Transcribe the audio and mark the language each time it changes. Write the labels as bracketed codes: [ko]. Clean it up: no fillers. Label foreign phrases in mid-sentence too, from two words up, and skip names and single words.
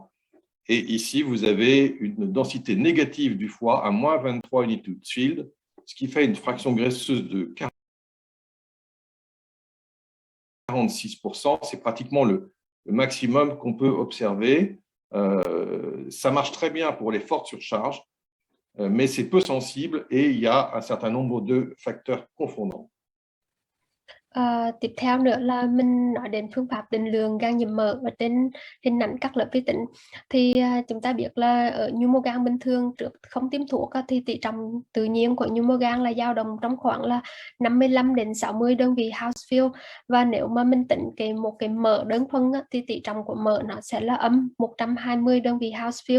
[fr] Et ici, vous avez une densité négative du foie à moins 23 unités Hounsfield, ce qui fait une fraction graisseuse de 46%. C'est pratiquement maximum qu'on peut observer. Ça marche très bien pour les fortes surcharges, mais c'est peu sensible et il y a un certain nombre de facteurs confondants. [vi] Tiếp theo nữa là mình nói đến phương pháp định lượng gan nhiễm mỡ ở trên hình ảnh các lớp vi tính. Thì chúng ta biết là ở nhu mô gan bình thường trước không tiêm thuốc thì tỷ trọng tự nhiên của nhu mô gan là dao động trong khoảng là 55 đến 60 đơn vị Hounsfield, và nếu mà mình tính một cái mỡ đơn thuần thì tỷ trọng của mỡ nó sẽ là âm 120 đơn vị Hounsfield.